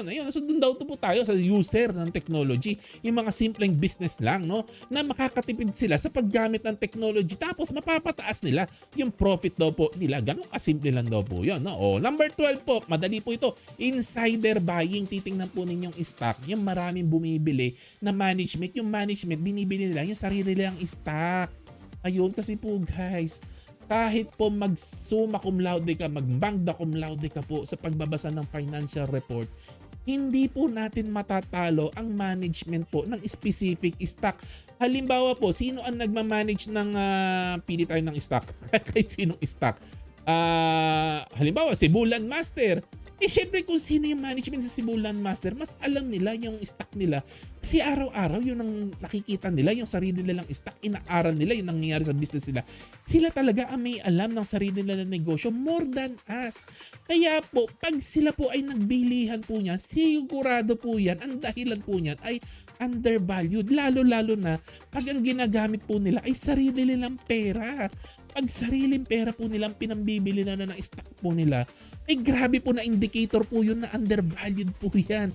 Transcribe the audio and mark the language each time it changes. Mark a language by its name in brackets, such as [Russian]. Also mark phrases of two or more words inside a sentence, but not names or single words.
[Filipino] Ayun, so doon daw po tayo sa user ng technology, yung mga simpleng business lang, no, na makakatipid sila sa paggamit ng technology tapos mapapataas nila yung profit daw po nila. Ganun kasimple lang daw po yun, no? O, number 12 po, madali po ito, [English] insider buying. [Filipino] Titingnan po ninyong stock, yung maraming bumibili na management, yung management binibili nila yung sarili nilang stock. Ayun kasi po guys, kahit po mag- [Latin] summa cum laude [Filipino] ka, mag- [Latin] magna cum laude [Filipino] ka po sa pagbabasa ng [English] financial report, [Filipino] hindi po natin matatalo ang management po ng specific stock. Halimbawa po, sino ang nagmamanage ng pili tayo ng stock? Kahit sinong stock. Halimbawa, Cebulan Master. Eh syempre kung sino yung management sa Cebulan Master, mas alam nila yung stock nila. Kasi araw-araw yun ang nakikita nila, yung sarili nilang stock, inaaral nila yung nangyayari sa business nila. Sila talaga ang may alam ng sarili nila ng negosyo [English] more than us. [Filipino] Kaya po, pag sila po ay nagbilihan po niya, sigurado po yan, ang dahilan po niyan ay undervalued. Lalo-lalo na pag ang ginagamit po nila ay sarili nilang pera. Pag sariling pera po nilang pinambibili na ng stock po nila, ay grabe po na indicator po yun na undervalued po yan.